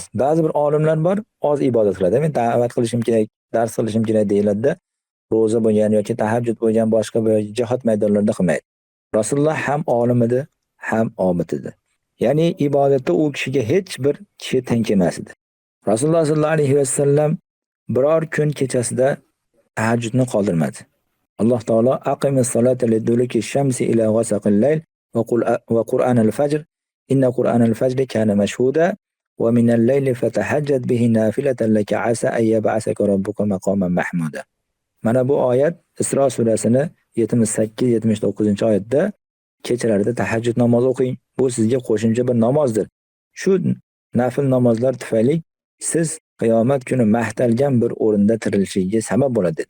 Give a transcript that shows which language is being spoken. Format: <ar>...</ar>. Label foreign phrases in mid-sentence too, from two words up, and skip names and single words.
<uz>Ba'zi bir olimlar bor, oz ibodat qiladi. Men da'vat qilishim kerak, dars qilishim kerak deyiladi-da, roza bo'lgan yoki tahajjud bo'lgan boshqa bir jihad maydonlarida qilmaydi. Rasululloh ham olim edi, ham obid edi. Ya'ni ibodatda u kishiga hech bir kishi teng kelmas edi. Rasululloh</uz> <ar>صلى الله عليه وسلم</ar> <uz>biror kun kechasida tahajjudni qoldirmadi.</uz> <ar>الله تعالى أقم الصلاة لدلوك الشمس إلى غسق الليل وقرآن الفجر إن قرآن الفجر كان مشهودا ومن الليل فتهجد به نافلة لك عسى أن يبعثك ربك مقاما محمودا.</ar> <uz>Mana bu oyat Isro surasini 78-79-oyatda kechalarida tahajjud namozi o'qing. Bu sizga qo'shimcha bir namozdir. Shu nafil namozlar tufayli siz qiyomat kuni mahtalgan bir o'rinda tirilishiga sabab bo'ladi dedi.</uz>